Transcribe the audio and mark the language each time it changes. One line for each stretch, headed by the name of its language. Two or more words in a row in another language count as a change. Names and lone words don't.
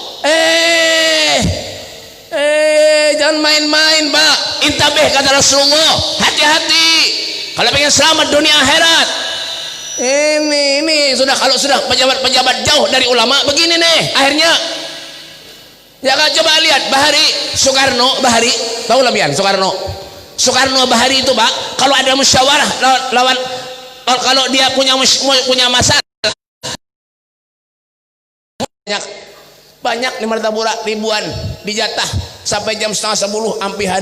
Indonesian: Jangan main-main Pak. Intabih kata Rasulullah, hati-hati. Kalau pengen selamat dunia akhirat. Ini sudah, kalau sudah pejabat-pejabat jauh dari ulama begini nih akhirnya.
Banjar: Ya kan, coba lihat Bahari Soekarno Bahari, tahu lah Bian Soekarno Bahari itu Pak, kalau ada musyawarah lawan kalau dia punya masalah banyak di Martapura ribuan dijatah sampai jam 9:30 ampihan.